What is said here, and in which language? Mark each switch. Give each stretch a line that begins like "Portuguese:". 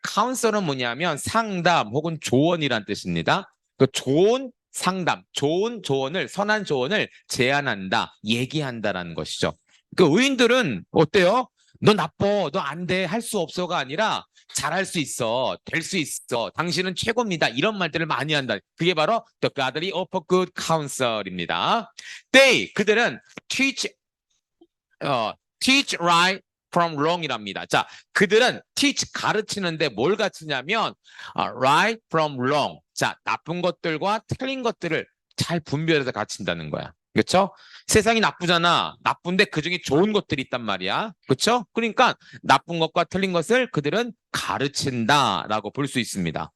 Korean: counsel은 뭐냐면 상담 혹은 조언이란 뜻입니다. 그 좋은 상담, 좋은 조언을, 선한 조언을 제안한다, 얘기한다라는 것이죠. 그 의인들은 어때요? 너 나빠, 너 안 돼, 할 수 없어가 아니라 잘할 수 있어, 될 수 있어, 당신은 최고입니다. 이런 말들을 많이 한다. 그게 바로
English: the godly offer good counsel입니다.
Korean: 그들은
English: teach right from wrong이랍니다.
Korean: 자, 그들은
English: teach
Korean: 가르치는데 뭘 가르치냐면
English: right from wrong.
Korean: 자, 나쁜 것들과 틀린 것들을 잘 분별해서 가르친다는 거야. 그렇죠? 세상이 나쁘잖아. 나쁜데 그중에 좋은 것들이 있단 말이야. 그렇죠? 그러니까 나쁜 것과 틀린 것을 그들은 가르친다라고 볼 수 있습니다.